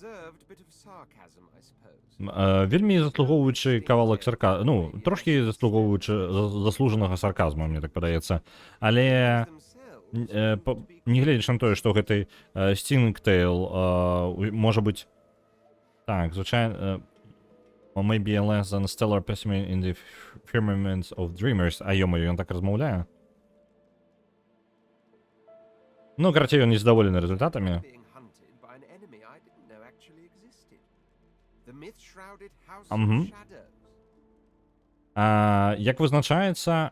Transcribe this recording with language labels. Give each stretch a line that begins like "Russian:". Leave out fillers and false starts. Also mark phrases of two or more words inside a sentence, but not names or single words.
Belarusian: Вельмі заслугоўваючы кавалак сарказму, ну, трошкі заслугоўваючы заслужанага сарказму, мне так падаецца. Але... Нягледзячы на тое, што гэты Stingtail можа быць... Так, звычайна...
English: Maybe a less than stellar specimen in the firmament of dreamers.
Belarusian: А ё-моё, ён так размаўляе. Ну, карацей, ён незадаволены результатамі. Як вызначаецца...